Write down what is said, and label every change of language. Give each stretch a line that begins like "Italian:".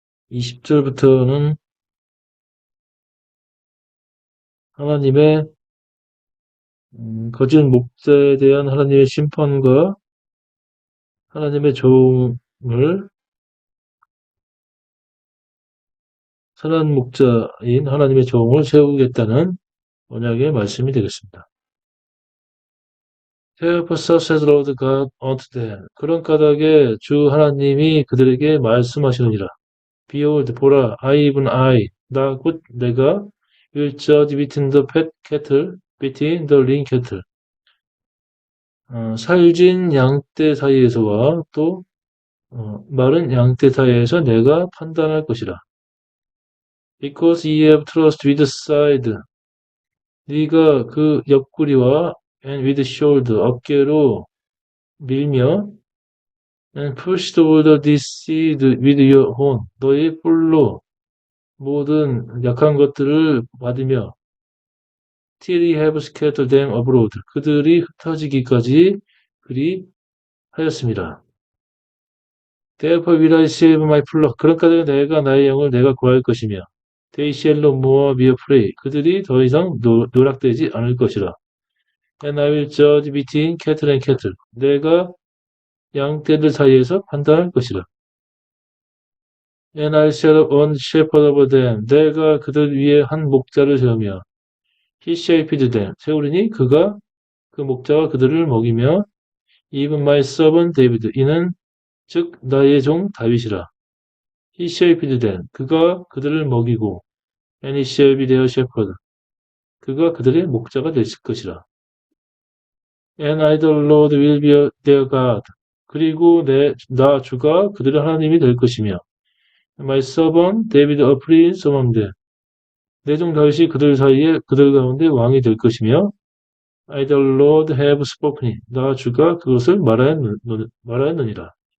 Korean: 20절부터는 하나님의 거짓 목자에 대한 하나님의 심판과 하나님의 종을 선한 목자인 하나님의 종을 세우겠다는 언약의 말씀이 되겠습니다.
English: Therefore says Lord God unto them.
Korean: 그런 까닭에 주 하나님이 그들에게 말씀하시느니라.
English: Behold,
Korean: 보라,
English: I even I,
Korean: 나 곧 내가
English: will judge between the fat cattle, between the lean cattle.
Korean: 살진 양떼 사이에서와 또 마른 양떼 사이에서 내가 판단할 것이라.
English: Because ye have thrust with side.
Korean: 네가 그 옆구리와
English: and with shoulder,
Korean: 어깨로 밀며
English: and pushed over this seed with your horn.
Korean: 너의 뿔로 모든 약한 것들을 받으며
English: till ye have scattered them abroad.
Korean: 그들이 흩어지기까지 그리 하였습니다.
English: Therefore will I save my flock.
Korean: 그런 까닭에 내가 나의 영을 내가 구할 것이며
English: they shall no more be afraid.
Korean: 그들이 더 이상 노락되지 않을 것이라.
English: And I will judge between cattle and cattle.
Korean: 내가 양떼들 사이에서 판단할 것이라.
English: And I shall have one shepherd over them.
Korean: 내가 그들 위에 한 목자를 세우며
English: he shall feed them.
Korean: 세우리니 그 목자가 그들을 먹이며
English: even my servant David.
Korean: 이는 즉 나의 종 다윗이라.
English: He shall feed them.
Korean: 그가 그들을 먹이고
English: and he shall be their shepherd.
Korean: 그가 그들의 목자가 될 것이라.
English: And I the Lord will be their God.
Korean: 그리고 나 주가 그들의 하나님이 될 것이며
English: My servant David a prince among them.
Korean: 내 종 다윗이 그들 가운데 왕이 될 것이며
English: I the Lord have spoken it.
Korean: 나 주가 그것을 말하였느니라.